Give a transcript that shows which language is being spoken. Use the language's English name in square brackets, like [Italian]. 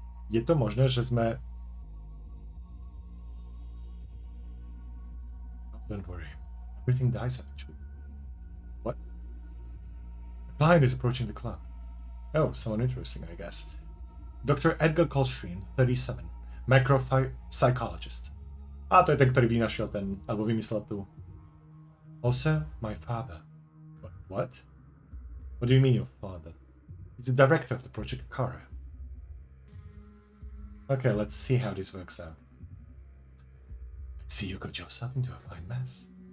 [Slovak] Je to možné, že sme... [English] Oh, don't worry. Everything dies eventually. What? A client is approaching the club. Oh, someone interesting, I guess. Dr. Edgar Coltrane, 37. Macropsychologist. [Slovak] A to je ten, ktorý vynašiel ten, alebo vymyslel tú. [English] Also, my father. What? What do you mean your father? He's the director of the project Kara. Okay, let's see how this works out. I see you got yourself into a fine mess.